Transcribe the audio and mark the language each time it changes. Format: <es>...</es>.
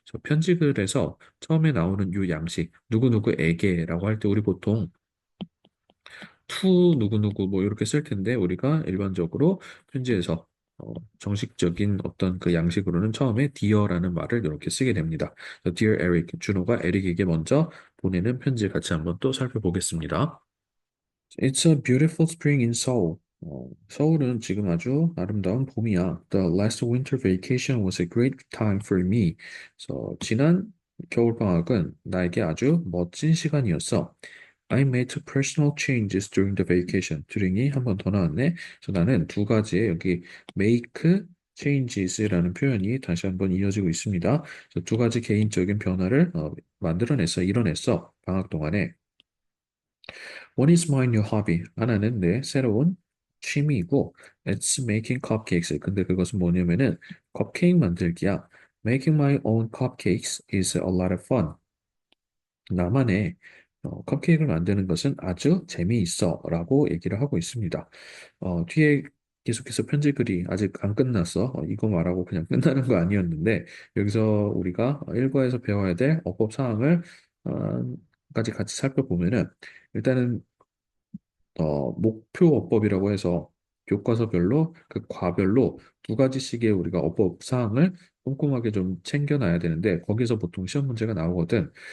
<ko>편지글에서 처음에 나오는 이 양식 누구누구에게라고 할 때 우리 보통 to 누구누구 뭐 이렇게 쓸 텐데 우리가 일반적으로 편지에서 정식적인 어떤 그 양식으로는 처음에 dear라는 말을 이렇게 쓰게 됩니다. Dear Eric, 준호가 에릭에게 먼저 보내는 편지 같이 한번 또 살펴보겠습니다.</ko> <en>It's a beautiful spring in Seoul.</en> <ko>서울은 지금 아주 아름다운 봄이야.</ko> <en>The last winter vacation was a great time for me.</en> <ko>지난 겨울방학은 나에게 아주 멋진 시간이었어.</ko> <en>I made personal changes during the vacation.</en> <ko>during이 한 번 더 나왔네. 그래서 나는 두 가지의 여기 make changes라는 표현이 다시 한번 이어지고 있습니다. 그래서 두 가지 개인적인 변화를 만들어냈어, 이뤄냈어. 방학 동안에.</ko> <en>One is my new hobby.</en> <ko>하나는 내 새로운 취미이고,</ko> <en>it's making cupcakes.</en> <ko>근데 그것은 뭐냐면은 컵케이크 만들기야.</ko> <en>Making my own cupcakes is a lot of fun.</en> <ko>나만의 컵케이크를 만드는 것은 아주 재미있어 라고 얘기를 하고 있습니다. 뒤에 계속해서 편집글이 아직 안 끝났어. 이거 말하고 그냥 끝나는 거 아니었는데 여기서 우리가 일과에서 배워야 될 어법 사항을 까지 같이 살펴보면은 일단은 목표 어법이라고 해서 교과서별로 그 과별로 두 가지씩의 우리가 어법 사항을 꼼꼼하게 좀 챙겨놔야 되는데 거기서 보통 시험 문제가 나오거든.</ko>